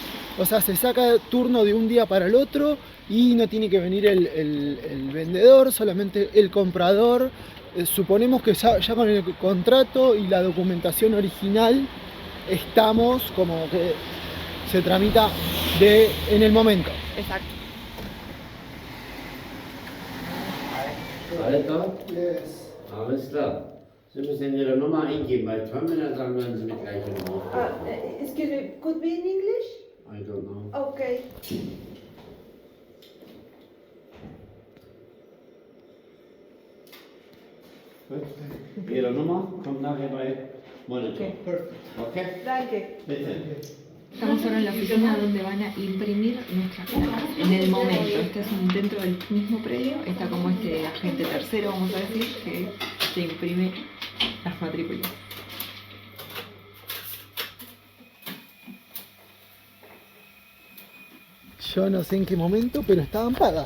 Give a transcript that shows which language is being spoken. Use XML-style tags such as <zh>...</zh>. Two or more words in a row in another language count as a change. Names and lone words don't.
<es>O sea, se saca turno de un día para el otro y no tiene que venir el vendedor, solamente el comprador. Suponemos que ya con el contrato y la documentación original estamos como que se tramita en el momento. Exacto.</es> <de>Alles klar?</de> <en>Yes.</en> <de>Alles klar. Sie müssen Ihre Nummer eingeben bei Terminal, dann werden Sie mit gleicher Nummer.</de> <en>Excuse me, could be in English? I don't know. Okay.</en> <de>Gut. Ihre Nummer kommt nachher bei Monitor. Okay? Danke. Bitte.</de> <es>Estamos ahora en la oficina donde van a imprimir nuestras placas en el momento. Este es dentro del mismo predio, está como este agente tercero, vamos a decir, que se imprime las matrículas. Yo no sé en qué momento, pero estaban pagas.</es>